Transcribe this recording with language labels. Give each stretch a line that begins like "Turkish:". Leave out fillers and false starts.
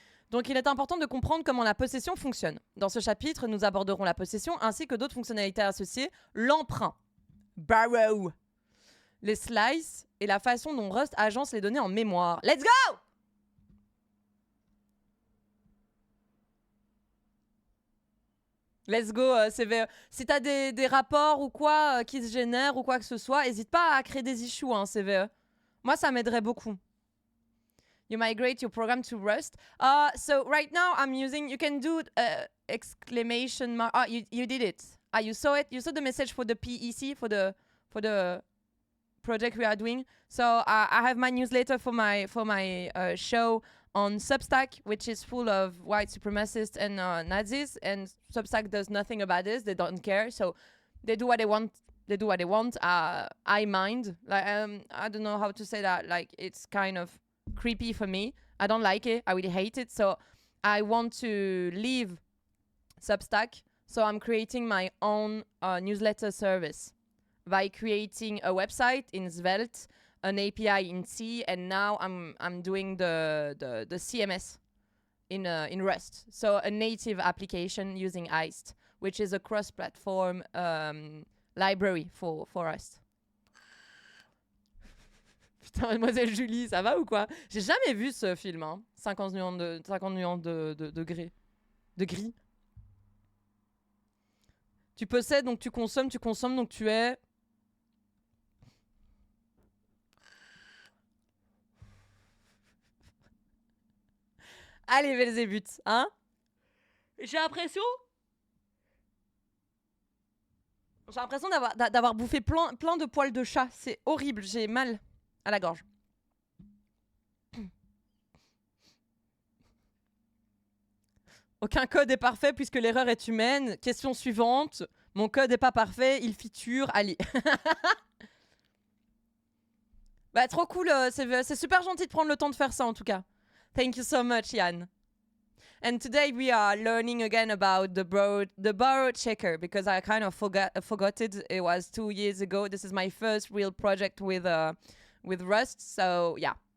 French: Donc il est important de comprendre comment la possession fonctionne. Dans ce chapitre, nous aborderons la possession ainsi que d'autres fonctionnalités associées, l'emprunt, borrow, les slices et la façon dont Rust agence les données en mémoire.
English: Let's go! Let's go,
French: CVE. Si t'as des rapports ou quoi qui se génèrent ou quoi que ce soit, n'hésite pas à créer des issues, hein, CVE. Moi, ça m'aiderait beaucoup.
English: You migrate your program to Rust. So right now I'm using, you can do exclamation mark. Oh, you did it. You saw it. You saw the message for the PEC, for the project we are doing. So I have my newsletter for my show on Substack, which is full of white supremacists and Nazis, and Substack does nothing about this. They don't care, so they do what they want. They do what they want. I mind. Like I don't know how to say that. Like it's kind of creepy for me. I don't like it. I really hate it. So I want to leave Substack. So I'm creating my own newsletter service by creating a website in Svelte, an API in C, and now I'm doing the CMS in Rust. So a native application using Iced, which is a cross-platform library for Rust.
French: Putain, Mademoiselle Julie, ça va ou quoi? J'ai jamais vu ce film, hein. 50 nuances de gris. De gris. Tu possèdes, donc tu consommes, donc tu es... Allez, Belzébuth, hein? J'ai l'impression d'avoir bouffé plein de poils de chat. C'est horrible, j'ai mal à la gorge. Aucun code est parfait puisque l'erreur est humaine. Question suivante. Mon code est pas parfait, il feature Ali. Bah trop cool, c'est super gentil de prendre le temps de faire ça en tout cas.
English: Thank you so much, Yann. And today we are learning again about the borrow checker because I kind of forgot it. It was 2 years ago. This is my first real project with Rust, so yeah.